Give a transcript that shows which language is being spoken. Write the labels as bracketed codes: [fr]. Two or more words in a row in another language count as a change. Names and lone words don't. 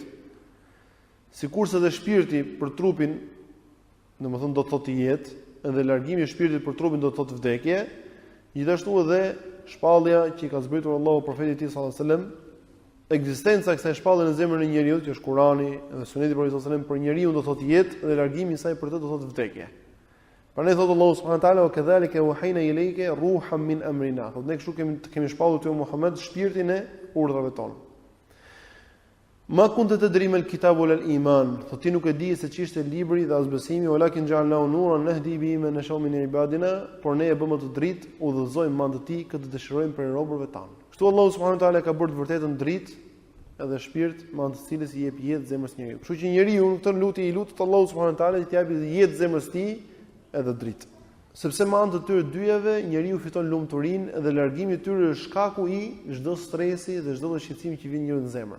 [sq] Sikurse dhe shpirti për trupin, domethënë do të thotë jetë, edhe largimi i shpirtit për trupin do të thotë vdekje, gjithashtu edhe shpallja që ka zbritur Allahu profetit e tij [ar] صلى الله عليه وسلم, [sq] ekzistenca e kësaj shpallje në zemrën e njeriu, që është Kurani dhe Suneti i profetit [ar] صلى الله عليه وسلم, [sq] për njeriu do të thotë jetë dhe largimi i saj për të do të thotë vdekje. Prandaj thot Allahu [ar] سبحانه وتعالى: "وكذلك أوحينا إليك روحا من أمرنا." [sq] Thot ne kështu kemi shpallur te Muhammed shpirtin e urdhrave tonë. [ar] ما كنت تدري ما الكتاب والإيمان. [sq] Thot ti nuk e di se ç'ishte libri dhe as besimi, [ar] ولكن جعلناه نورا نهدي به من نشاء من عبادنا, [sq] por ne e bëmë të dritë, udhëzojmë me anë të tij këtë dëshirojmë për robërve tanë. Kështu Allahu [ar] سبحانه وتعالى [sq] ka bërë të vërtetën dritë edhe shpirt me anë të cilës i jep jetë zemrës njeriu. Kështu që njeriu në këtë lutje i lutet Allahu [ar] سبحانه وتعالى [sq] që t'i japë jetë zemrës së tij edhe dritë. Sepse me anë të këtyre dyjave njeriu fiton lumturinë dhe largimi i tyre është shkaku i çdo stresi dhe çdo shqetësimi që vjen njeriu në zemër.